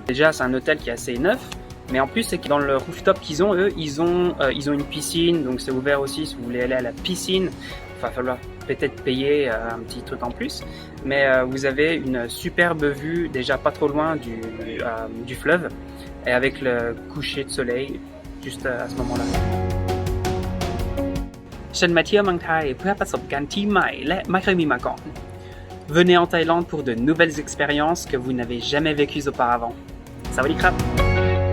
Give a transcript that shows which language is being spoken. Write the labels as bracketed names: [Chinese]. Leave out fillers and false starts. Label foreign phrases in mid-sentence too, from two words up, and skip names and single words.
[French] Déjà, c'est un hôtel qui est assez neuf, mais en plus, c'est que dans le rooftop qu'ils ont, eux, ils ont une piscine, donc c'est ouvert aussi si vous voulez aller à la piscine. Il va falloir peut-être payer un petit truc en plus, mais vous avez une superbe vue, déjà pas trop loin du fleuve, et avec le coucher de soleil juste à ce moment-là. [Thai] ฉันมาเที่ยวเมืองไทยเพื่อประสบการณ์ที่ใหม่และไม่เคยมีมาก่อน [French] Venez en Thaïlande pour de nouvelles expériences que vous n'avez jamais vécues auparavant. [Thai] สวัสดีครับ!